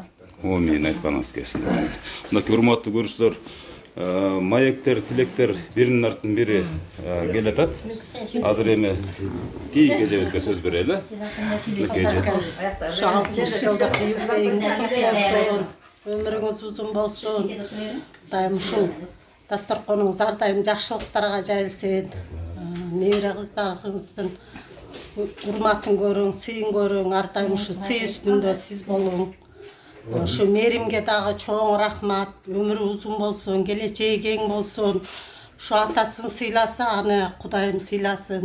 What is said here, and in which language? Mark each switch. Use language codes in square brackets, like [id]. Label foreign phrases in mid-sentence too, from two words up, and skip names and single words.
[ky] Мен айтпаңыз келсин. Мынакей урматтуу көрүүчүлөр, маектер, тилектер биринин артынан бири келатат. Азыр эми кийинки эжебизге сөз берели. Ушу 60 жылдык юбилейиңиз кут болсун. Өмүрүңүз узун болсун. Daim ушул дасторконуңуз ар дайым жакшылыктарга жайылсын. Небере кыздарыңыздын урматын көрүң, сыйын көрүң, ар дайым ушу сый үстүндө сиз болуң. Ушу Меримге дагы чоң рахмат. Өмүрү узун болсун, келечеги кең болсун. Ушу атасын сыйласа, аны Кудайым сыйласын.